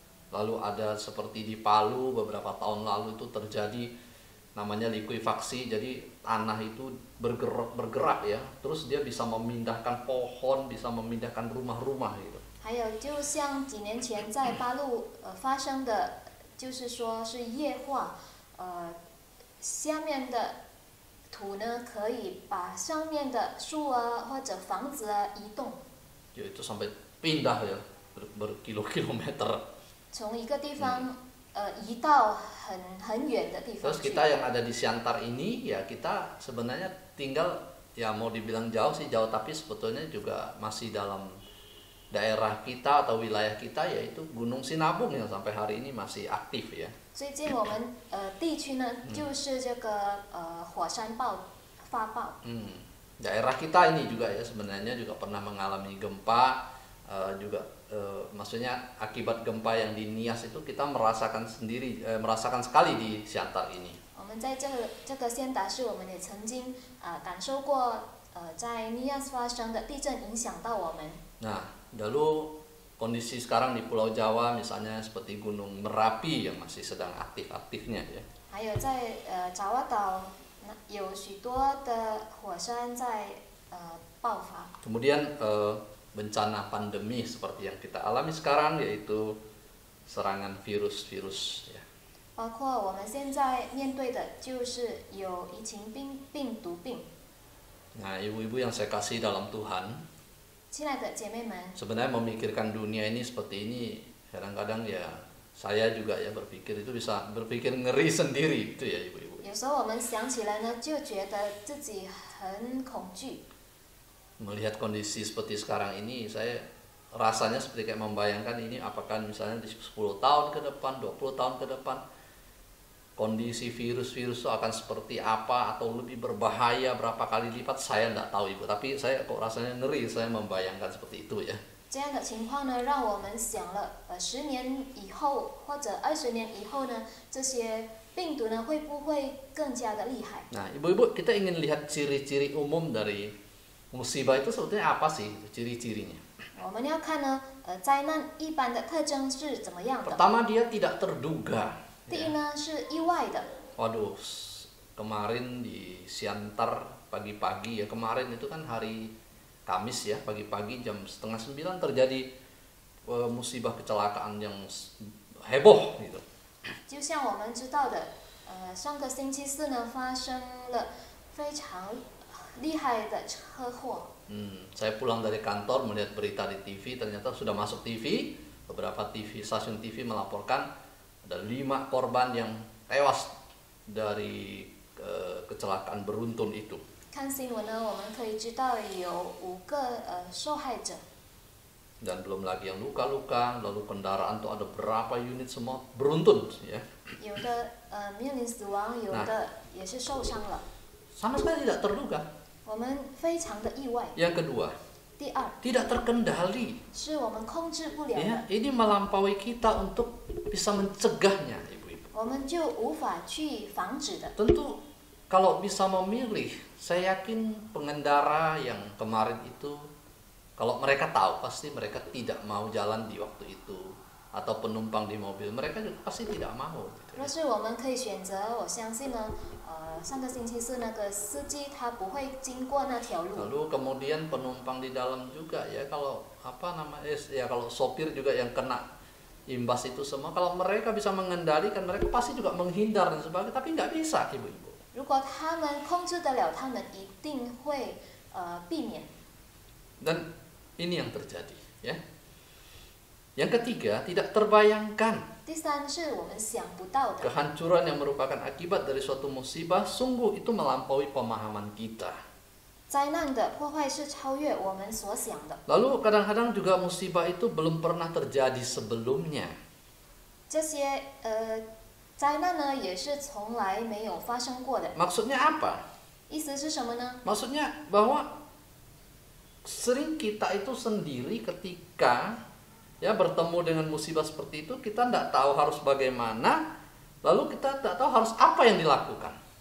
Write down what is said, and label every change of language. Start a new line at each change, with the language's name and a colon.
Indonesian: Lalu ada seperti di Palu beberapa tahun lalu itu terjadi namanya likuifaksi, jadi tanah itu bergerak ya, terus dia bisa memindahkan pohon, bisa memindahkan rumah-rumah gitu.
Chinese: 还有就像几年前在八路发生的，就是说是液化，下面的土呢可以把上面的树啊或者房子啊移动，
Indonesian: Ya, itu sampai pindah ya berkilo-kilometer.
Chinese: 从一个地方移到很远的地方
Indonesian: Terus
Chinese: 去。
Indonesian: kita yang ada di Siantar ini ya kita sebenarnya tinggal ya mau dibilang jauh sih jauh, tapi sebetulnya juga masih dalam daerah kita atau wilayah kita, yaitu Gunung Sinabung yang sampai hari ini masih aktif ya.
Chinese: 最近我们地区呢就是这个火山发爆。
Indonesian: Daerah kita ini juga ya sebenarnya juga pernah mengalami gempa, juga maksudnya akibat gempa yang di Nias itu kita merasakan sekali di Siantar ini.
Chinese: 我们在这个仙达市，我们也曾经感受过在尼亚斯发生的地震影响到我们。
Indonesian: Nah, lalu kondisi sekarang di Pulau Jawa misalnya seperti Gunung Merapi yang masih sedang aktif-aktifnya ya.
Chinese: 还有在爪哇岛有许多的火山在爆发。
Indonesian: Kemudian bencana pandemi seperti yang kita alami sekarang, yaitu serangan virus-virus ya.
Chinese: 包括我们现在面对的就是有疫情病毒病。
Indonesian: Nah, ibu-ibu yang saya kasih dalam Tuhan,
Chinese: 亲爱的姐妹们，
Indonesian: sebenarnya memikirkan dunia ini seperti ini, kadang-kadang ya saya juga ya berpikir itu bisa berpikir ngeri sendiri itu ya ibu-ibu.
Chinese: 有时候我们想起来呢，就觉得自己很恐惧。
Indonesian: Melihat kondisi seperti sekarang ini, saya rasanya seperti kayak membayangkan ini apakah misalnya di 10 tahun ke depan, 20 tahun ke depan, kondisi virus-virus itu akan seperti apa atau lebih berbahaya berapa kali lipat, saya tidak tahu ibu. Tapi saya kok rasanya ngeri, saya membayangkan seperti itu ya.
Chinese: 这样的情况呢，让我们想了，10年以后或者20年以后呢，这些病毒呢会不会更加的厉害？
Indonesian: Nah, ibu-ibu, kita ingin lihat ciri-ciri umum dari musibah itu sebetulnya apa sih ciri-cirinya?
Chinese: 我们要看呢，灾难一般的特征是怎么样的？
Indonesian: Pertama, dia tidak terduga.
Chinese: 第一呢是意外的。
Indonesian: Waduh, kemarin di Siantar pagi-pagi ya, kemarin itu kan hari Kamis ya, pagi-pagi jam 8:30 terjadi musibah kecelakaan yang heboh gitu.
Chinese: 就像我们知道的，上个星期四呢发生了非常厉害的车祸。
Indonesian: Saya pulang dari kantor melihat berita di TV, ternyata sudah masuk TV, beberapa stasiun TV melaporkan ada 5 korban yang tewas dari kecelakaan beruntun itu.
Chinese: 看新闻呢，我们可以知道有5个受害者。
Indonesian: Dan belum lagi yang luka-luka, lalu kendaraan tuh ada berapa unit semua beruntun ya.
Chinese: 有的面临死亡，有的也是受伤了。
Indonesian: Sama sekali tidak terduga.
Chinese: 我们非常的意外。
Indonesian: Yang kedua,
Chinese: 第二，
Indonesian: tidak terkendali.
Chinese: 是我们控制不了
Indonesian: Ya,
Chinese: 的，
Indonesian: ini melampaui kita untuk bisa mencegahnya, ibu-ibu.
Chinese: 我们就无法去防止的。
Indonesian: Tentu kalau bisa memilih, saya yakin pengendara yang kemarin itu, kalau mereka tahu pasti mereka tidak mau jalan di waktu itu, atau penumpang di mobil mereka juga pasti tidak mau.
Chinese: 若是我们可以选择，我相信呢，上个星期四那个司机他不会经过那条路。
Indonesian: Lalu kemudian penumpang di dalam juga ya, kalau apa namanya ya, kalau sopir juga yang kena imbas itu semua, kalau mereka bisa mengendalikan, mereka pasti juga menghindar dan sebagainya, tapi nggak bisa ibu-ibu.
Chinese: 如果他们控制得了，他们一定会避免。
Indonesian: Dan ini yang terjadi ya. Yang ketiga, tidak terbayangkan.
Chinese: 第三是我们想不到的，
Indonesian: Kehancuran yang merupakan akibat dari suatu musibah sungguh itu melampaui pemahaman kita.
Chinese: 灾难的破坏是超越我们所想的。
Indonesian: Lalu kadang-kadang juga musibah itu belum pernah terjadi sebelumnya.
Chinese: 这些灾难呢，也是从来没有发生过的。
Indonesian: Maksudnya apa?
Chinese: 意思是什么呢？
Indonesian: Maksudnya bahwa sering kita itu sendiri ketika ya bertemu dengan musibah seperti itu, kita tidak tahu harus bagaimana, lalu kita tidak tahu harus apa yang dilakukan.